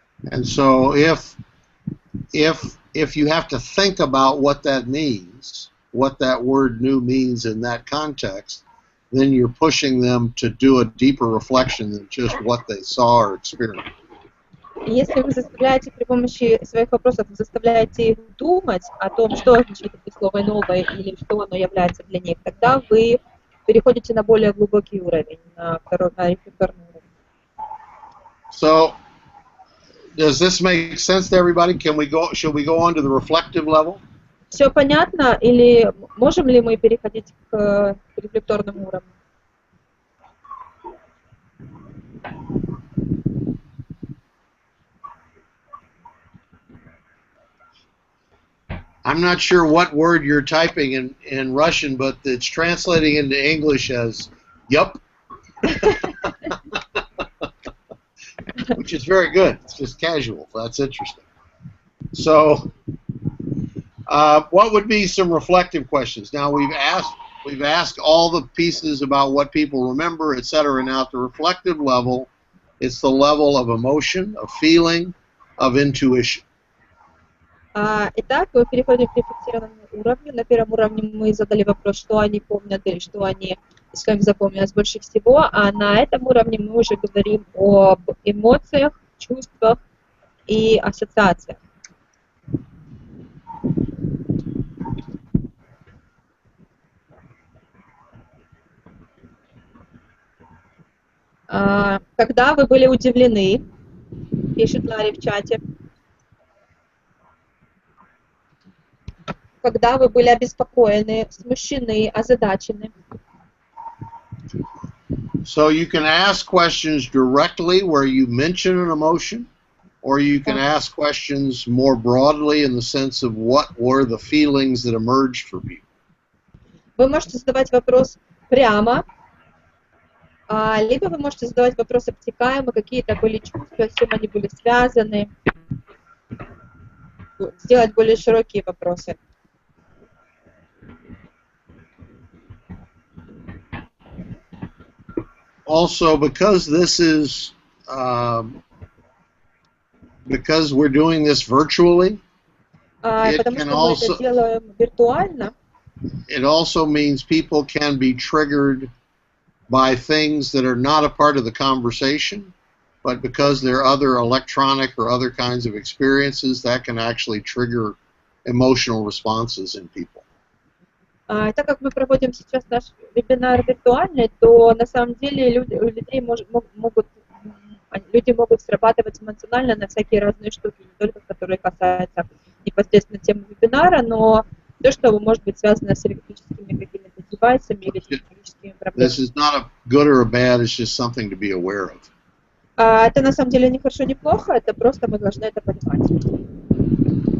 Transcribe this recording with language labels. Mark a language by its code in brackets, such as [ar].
[en] And so if you have to think about what that means, what that word new means in that context, then you're pushing them to do a deeper reflection than just what they saw or experienced. [ru] Если вы заставляете при помощи своих вопросов, заставляете их думать о том, что означает это слово новое или что оно является для них, тогда вы переходите на более глубокий уровень, на рефлекторный уровень. [en] So, does this make sense to everybody? Should we go on to the reflective level? [ru] Все понятно? Или можем ли мы переходить к рефлекторному уровню? [en] I'm not sure what word you're typing in Russian, but it's translating into English as "yup," which is very good. It's just casual. That's interesting. So, what would be some reflective questions? Now we've asked all the pieces about what people remember, etc. Now at the reflective level, it's the level of emotion, of feeling, of intuition. [ru] Итак, мы переходим к рефлексированному уровню. На первом уровне мы задали вопрос, что они помнят или что им запомнилось больше всего, а на этом уровне мы уже говорим об эмоциях, чувствах и ассоциациях. Когда вы были удивлены, пишет Ларри в чате. Когда вы были обеспокоены, смущены, озадачены. [en] So you can ask questions directly where you mention an emotion, or you can ask questions more broadly in the sense of what were the feelings that emerged for people. [ru] Вы можете задавать вопрос прямо, либо вы можете задавать вопрос обтекаемо, какие-то были чувства, с чем они были связаны, сделать более широкие вопросы. [en] Also, because this is because we're doing this virtually, it also means people can be triggered by things that are not a part of the conversation, but because there are other electronic or other kinds of experiences that can actually trigger emotional responses in people. [ru] Так как мы проводим сейчас наш вебинар виртуальный, то на самом деле люди могут срабатывать эмоционально на всякие разные штуки, не только которые касаются непосредственно темы вебинара, но то, что может быть связано с электрическими какими-то девайсами или с электрическими проблемами. [en] This is not a good or a bad, it's just something to be aware of. [ru] Это на самом деле не хорошо, не плохо, это просто мы должны это понимать.